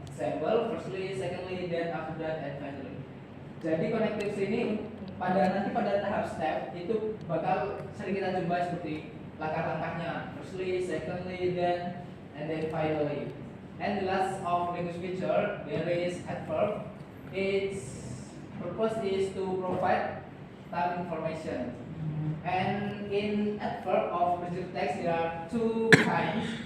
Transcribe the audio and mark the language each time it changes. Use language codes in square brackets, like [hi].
[en] Example, firstly, secondly, then, after that, and finally. [id] Jadi connectives ini nanti pada tahap step itu bakal sering kita jumpa seperti langkah-langkahnya. [en] Firstly, secondly, then, and then finally. And the last of language feature, there is adverb. Its purpose is to provide time information. And in adverb of procedure text, there are two kinds.